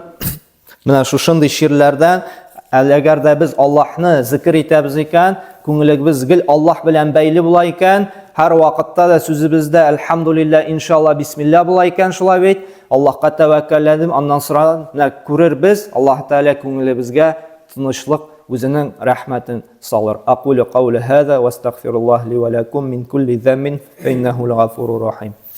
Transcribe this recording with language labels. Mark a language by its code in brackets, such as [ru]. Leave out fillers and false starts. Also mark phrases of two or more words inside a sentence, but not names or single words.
[tt] Менә шушындый ширләрдән, әгәр дә без Аллаһны зикр итәбез икән, күңелебез гел Аллаһ белән бәйле була икән, һәр вакытта да сүзебездә әлхәмдүлиллаһ, иншалла, бисмилла була икән, шулай бит. Аллаһка тәвәккәлләдем, аннан соң күрербез, Аллаһ Тәгалә күңелебезгә тынычлык, үзенең рәхмәтен салыр. [ar] أقول قولي هذا وأستغفر الله لي ولكم من كل ذنب فإنه الغفور الرحيم.